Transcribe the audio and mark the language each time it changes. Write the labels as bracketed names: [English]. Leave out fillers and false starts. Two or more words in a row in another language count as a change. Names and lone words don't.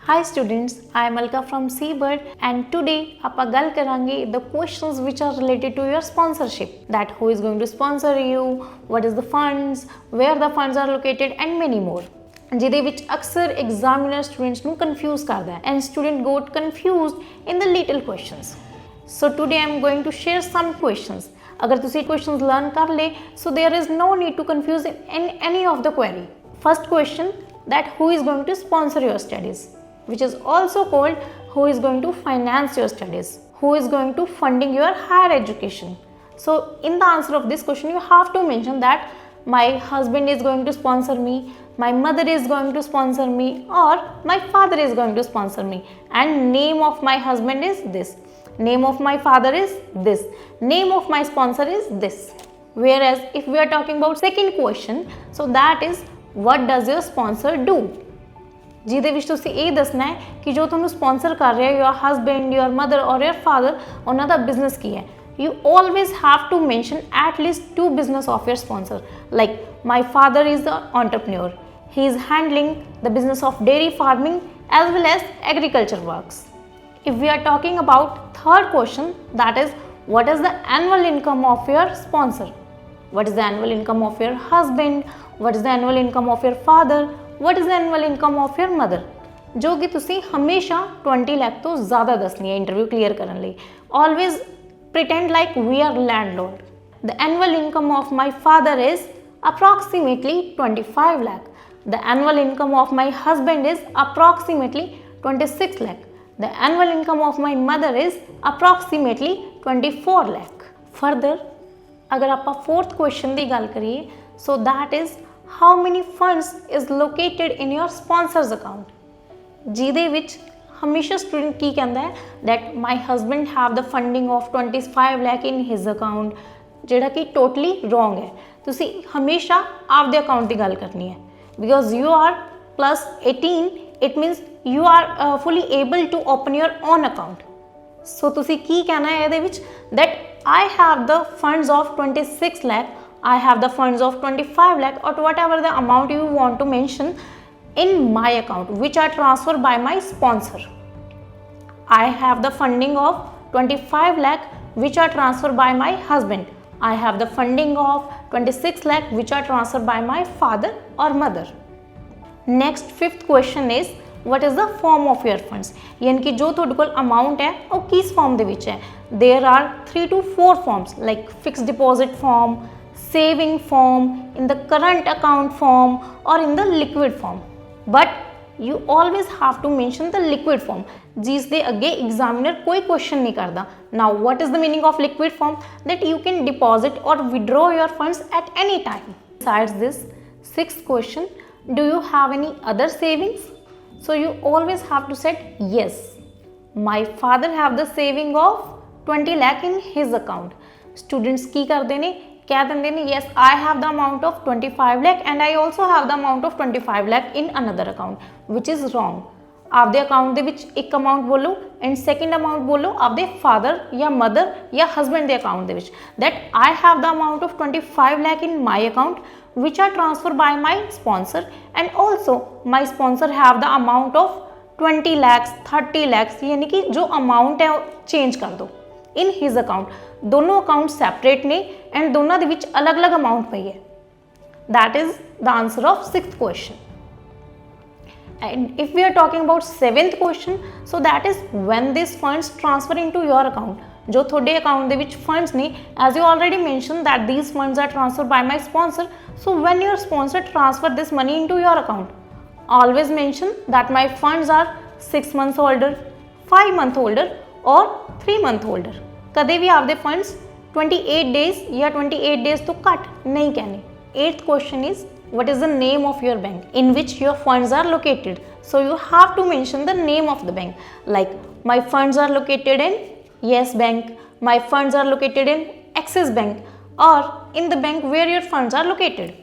[English] Hi students, I am Alka from Seabird and today [Punjabi] ਆਪਾਂ ਗੱਲ ਕਰਾਂਗੇ [English] the questions which are related to your sponsorship, that who is going to sponsor you, what is the funds, where the funds are located and many more. [Punjabi] ਜਿਹਦੇ ਵਿੱਚ ਅਕਸਰ examiner students ਨੂੰ confuse ਕਰਦਾ ਹੈ [English] and student got confused in the little questions. So today I am going to share some questions. [Punjabi] अगर ਤੁਸੀਂ [English] questions learn [Punjabi] ਕਰ ਲੇ, [English] so there is no need to confuse in any of the query. First question, that who is going to sponsor your studies, which is also called who is going to finance your studies, who is going to funding your higher education. So in the answer of this question you have to mention that my husband is going to sponsor me, my mother is going to sponsor me, or my father is going to sponsor me, and name of my husband is this, name of my father is this, name of my sponsor is this. Whereas if we are talking about second question, so that is what does your sponsor do, [Punjabi] ਜਿਹਦੇ ਵਿੱਚ ਤੁਸੀਂ ਇਹ ਦੱਸਣਾ ਹੈ ਕਿ ਜੋ ਤੁਹਾਨੂੰ ਸਪਾਂਸਰ ਕਰ ਰਿਹਾ ਹੈ, [English] your husband, your mother or your father, [Punjabi] ਉਹਨਾਂ ਦਾ ਬਿਜ਼ਨਸ ਕੀ ਹੈ. [English] You always have to mention at least two business of your sponsor. Like my father is the entrepreneur. He is handling the business of dairy farming as well as agriculture works. If we are talking about third question, that is what is the annual income of your sponsor? What is the annual income of your husband? What is the annual income of your father? What is the annual income of your mother? [Punjabi] जो कि ਤੁਸੀਂ ਹਮੇਸ਼ਾ 20 ਲੱਖ ਤੋਂ ਜ਼ਿਆਦਾ ਦੱਸਣੀ ਹੈ ਇੰਟਰਵਿਊ ਕਲੀਅਰ ਕਰਨ ਲਈ. [English] Always pretend like we are landlord. The annual income of my father is approximately 25 lakh. The annual income of my husband is approximately 26 lakh. The annual income of my mother is approximately 24 lakh. Further, [Punjabi] अगर ਆਪਾਂ [English] fourth question [Punjabi] ਦੀ ਗੱਲ ਕਰੀਏ, [English] so that is how many funds is located in your sponsor's account. [Punjabi] ਜਿਹਦੇ ਵਿੱਚ ਹਮੇਸ਼ਾ ਸਟੂਡੈਂਟ ਕੀ ਕਹਿੰਦਾ ਹੈ [English] that my husband have the funding of 25 lakh in his account, [Punjabi] ਜਿਹੜਾ ਕਿ [English] totally wrong [Punjabi] ਹੈ. ਤੁਸੀਂ ਹਮੇਸ਼ਾ ਆਪਦੇ ਅਕਾਊਂਟ ਦੀ ਗੱਲ ਕਰਨੀ ਹੈ [English] because you are plus 18, it means you are fully able to open your own account. So [Punjabi] ਤੁਸੀਂ ਕੀ ਕਹਿਣਾ ਹੈ ਇਹਦੇ ਵਿੱਚ [English] that I have the funds of 26 lakh, I have the funds of 25 lakh or whatever the amount you want to mention in my account which are transferred by my sponsor. I have the funding of 25 lakh which are transferred by my husband. I have the funding of 26 lakh which are transferred by my father or mother. Next fifth question is what is the form of your funds, [Hindi] यानी कि जो [Punjabi] ਤੁਹਾਡੇ ਕੋਲ [Hindi] amount है वो किस form [Punjabi] ਦੇ ਵਿੱਚ [Hindi] है. [English] There are 3 to 4 forms like fixed deposit form, saving form, in the current account form or in the liquid form. But you always have to mention the liquid form [Punjabi] ਜਿਸ ਦੇ ਅੱਗੇ examiner ਕੋਈ question ਨਹੀਂ ਕਰਦਾ. [English] Now what is the meaning of liquid form? That you can deposit or withdraw your funds at any time. Besides this, sixth question, do you have any other savings? So you always have to say yes. My father have the saving of 20 lakh in his account. [Punjabi] Students ਕੀ ਕਰਦੇ ਨੇ, ਕਹਿ ਦਿੰਦੇ ਨੇ [English] yes I have the amount of 25 lakh and I also have the amount of 25 lakh in another account, which is wrong. [Punjabi] ਆਪਦੇ ਅਕਾਊਂਟ ਦੇ ਵਿੱਚ ਇੱਕ ਅਮਾਊਂਟ ਬੋਲੋ [English] and second amount [Punjabi] ਬੋਲੋ ਆਪਦੇ ਫਾਦਰ ਜਾਂ ਮਦਰ ਜਾਂ ਹਸਬੈਂਡ ਦੇ ਅਕਾਊਂਟ ਦੇ ਵਿੱਚ [English] that I have the amount of 25 lakh in my account which are transferred by my sponsor and also my sponsor have the amount of 20 lakhs 30 lakhs, [Hindi] यानी कि जो अमाउंट है चेंज कर दो [English] in his account. [Punjabi] ਦੋਨੋਂ ਅਕਾਊਂਟ ਸੈਪਰੇਟ ਨੇ ਐਂਡ ਦੋਨੋਂ ਦੇ ਵਿੱਚ ਅਲੱਗ-ਅਲੱਗ ਅਮਾਊਂਟ ਪਈ ਹੈ. [English] That is the answer of sixth question. And if we are talking about seventh question, so that is when these funds transfer into your account. जो ਤੁਹਾਡੇ अकाउंट ਦੇ ਵਿੱਚ funds ਨੇ, as you already mentioned that these funds are transferred by my sponsor. So when your sponsor transfer this money into your account, always mention that my funds are 6 months older, 5 month older or 3 month older. [Punjabi] ਕਦੇ ਵੀ ਆਪਦੇ funds 28 days ਜਾਂ 28 days ਤੋਂ ਘੱਟ ਨਹੀਂ ਕਹਿਣੇ. [English] Eighth question is what is the name of your bank in which your funds are located. So you have to mention the name of the bank, like my funds are located in Yes Bank, my funds are located in Axis Bank, or in the bank where your funds are located.